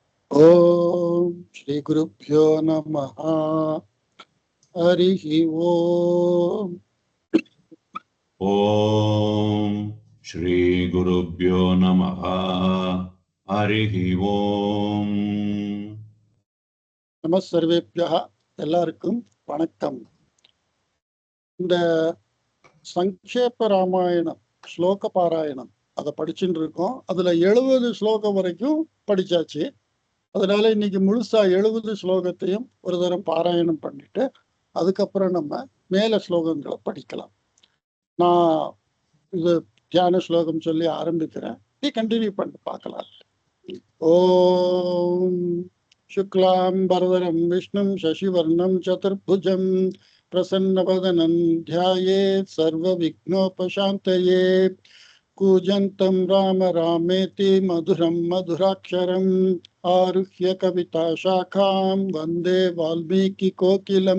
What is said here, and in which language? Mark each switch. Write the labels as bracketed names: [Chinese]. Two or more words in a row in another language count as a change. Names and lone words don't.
[Sanskrit] ओम श्री गुरुभ्यो नमः। हरिः ओम। ओम श्री गुरुभ्यो नमः। हरिः ओम। नमः सर्वेभ्यः [Tamil] எல்லாருக்கும் வணக்கம். இந்த சங்கேப ராமாயணம் ஸ்லோக பாராயணம் அதை படிச்சுட்டு இருக்கோம். அதுல 70 ஸ்லோகம் வரைக்கும் படிச்சாச்சு. அதனால இன்னைக்கு முழுசா 70 ஸ்லோகத்தையும் ஒரு தரம் பாராயணம் பண்ணிட்டு அதுக்கப்புறம் நம்ம மேல ஸ்லோகங்களை படிக்கலாம். நான் இது தியான ஸ்லோகம் சொல்லி ஆரம்பிக்கிறேன். நீ கண்டினியூ பண்ணி பார்க்கலாம். [Sanskrit] ஓம் शुक्लांबरधरं विष्णुं शशिवर्णं चतुर्भुजं प्रसन्नवदनं ध्यायेत् सर्वविघ्नोपशान्तये कूजन्तं राम रामेति मधुरं मधुराक्षरम् आरुह्य कविताशाखां वन्दे वाल्मीकिकोकिलम्।